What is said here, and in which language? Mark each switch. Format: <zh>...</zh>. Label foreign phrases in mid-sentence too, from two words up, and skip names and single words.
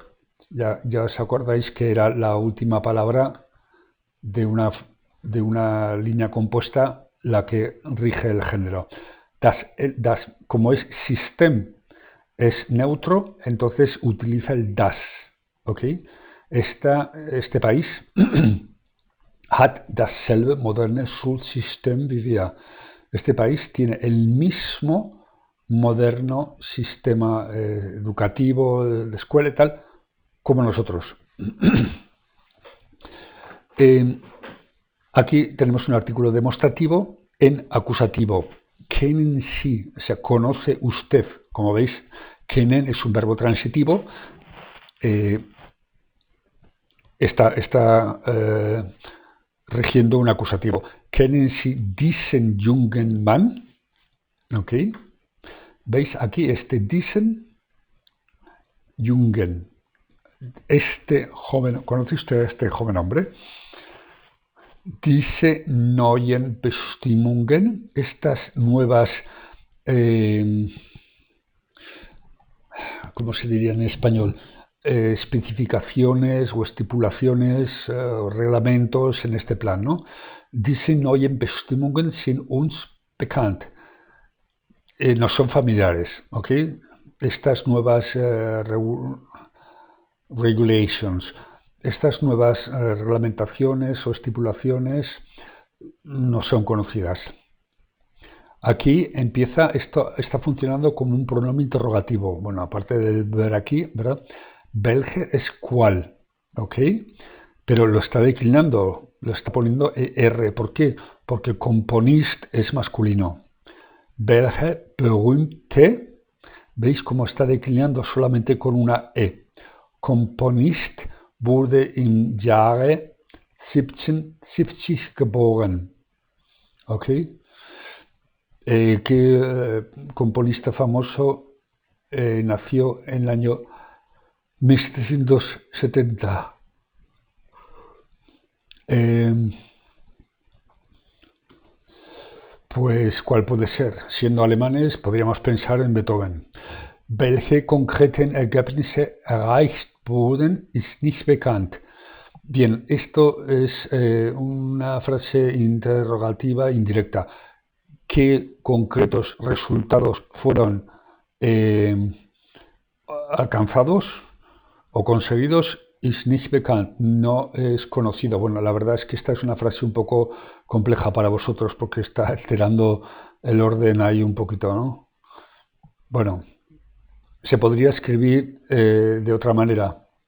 <es>Ya os acordáis que era la última palabra de una línea compuesta la que rige el género. Como es system, es neutro, entonces utiliza el das.</es> <de>¿Ok?</de> <es>Este país</es> <de>hat dasselbe moderne Schulsystem wie wir.</de> <es>Este país tiene el mismo moderno sistema educativo, de escuela y tal, como nosotros. Aquí tenemos un artículo demostrativo en acusativo.</es> <de>Kennen Sie,</de> <es>o sea, conoce usted. Como veis, kennen es un verbo transitivo. está rigiendo un acusativo.</es> <de>Kennen Sie diesen jungen Mann?</de> <es>¿Ok? ¿Veis aquí</es> <de>diesen jungen?</de> <es>Este joven, ¿conoce usted a este joven hombre?</es> <de>Diese neuen Bestimmungen,</de> <es>estas nuevas, ¿cómo se diría en español? Especificaciones o estipulaciones, reglamentos en este plan, ¿no?</es> <de>Diese neuen Bestimmungen sind uns bekannt.</de> <es>Nos son familiares, ¿ok? Estas nuevas regulations, estas nuevas reglamentaciones o estipulaciones no son conocidas. Aquí esto está funcionando como un pronombre interrogativo. Bueno, aparte de ver aquí, ¿verdad? Belge es cuál, ¿ok? Pero lo está declinando, lo está poniendo ER. ¿Por qué? Porque componist es masculino.</es> <de>Belge berühmte,</de> <es>¿veis cómo está declinando solamente con una E?</es> <de>Componist wurde im Jahre 1770 geboren.</de> <es>¿Ok? ¿Qué componista famoso nació en el año 1770? Pues, ¿cuál puede ser? Siendo alemanes, podríamos pensar en Beethoven.</es> <de>Welche konkreten Ergebnisse erreicht wurden, ist nicht bekannt.</de> <es>Bien, esto es una frase interrogativa indirecta. ¿Qué concretos resultados fueron alcanzados o conseguidos?</es> <de>Ist nicht bekannt,</de> <es>no es conocido. Bueno, la verdad es que esta es una frase un poco compleja para vosotros porque está alterando el orden ahí un poquito, ¿no? Bueno, se podría escribir de otra manera.</es>